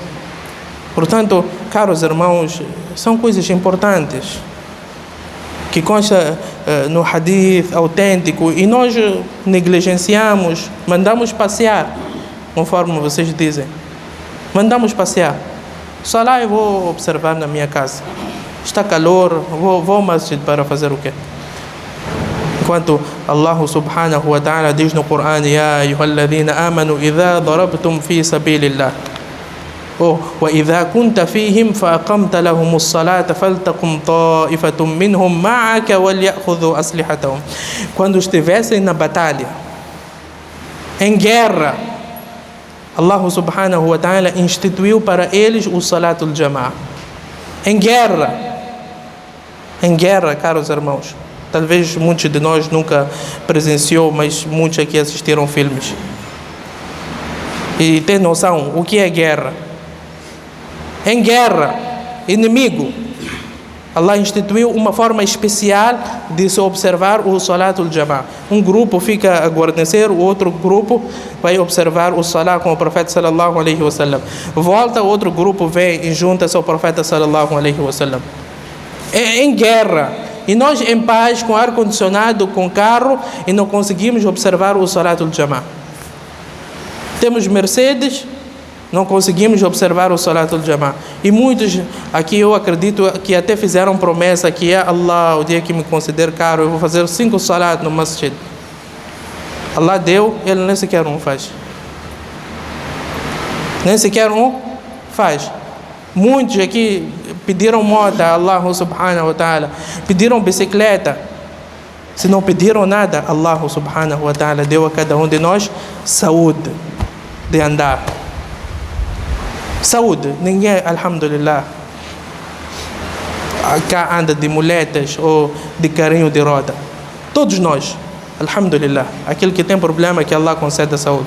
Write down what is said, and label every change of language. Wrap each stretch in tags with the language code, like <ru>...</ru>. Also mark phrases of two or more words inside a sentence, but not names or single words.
<pt>Portanto, caros irmãos, são coisas importantes que consta no hadith autêntico e nós negligenciamos, mandamos passear, conforme vocês dizem. Mandamos passear. Só lá eu vou observar na minha casa. Está calor, vou ao masjid para fazer o quê? Enquanto</pt> <ar>الله سبحانه وتعالى</ar> <pt>diz no Corão:</pt> <ar>يا أيها الذين آمنوا إذا ضربتم في سبيل الله. وإذا كنت فيهم فأقمت لهم الصلاة فلتقم طائفة منهم معك وليأخذوا أسلحتهم.</ar> <pt>Quando estivessem na batalha, em guerra,</pt> <ar>الله سبحانه وتعالى</ar> <pt>instituiu para eles o</pt> <ar>صلاة الجماعة.</ar> <pt>Em guerra, caros irmãos. Talvez muitos de nós nunca presenciou, mas muitos aqui assistiram filmes. E tem noção o que é guerra. Em guerra, inimigo, Allah instituiu uma forma especial de se observar o</pt> <ar>صلاة الجماعة.</ar> <pt>Um grupo fica a guarnecer, o outro grupo vai observar o Salah com o profeta</pt> <ar>صلى الله عليه وسلم.</ar> <pt>Volta, outro grupo vem e junta-se ao profeta</pt> <ar>صلى الله عليه وسلم.</ar> <pt>Em guerra, e nós em paz, com ar-condicionado, com carro, e não conseguimos observar o</pt> <ar>صلاة الجماعة.</ar> <pt>Temos Mercedes, não conseguimos observar o</pt> <ar>صلاة الجماعة.</ar> <pt>E muitos aqui, eu acredito que até fizeram promessa que Allah, o dia que me conceder caro, eu vou fazer 5 salat no masjid. Allah deu, ele nem sequer um faz. Nem sequer um faz. Muitos aqui pediram moto a</pt> <ar>الله سبحانه وتعالى,</ar> <pt>pediram bicicleta. Se não pediram nada,</pt> <ar>الله سبحانه وتعالى</ar> <pt>deu a cada um de nós saúde de andar. Saúde, ninguém, alhamdulillah, cá anda de muletas ou de carrinho de roda. Todos nós, alhamdulillah, aquele que tem problema que Allah concede a saúde.</pt>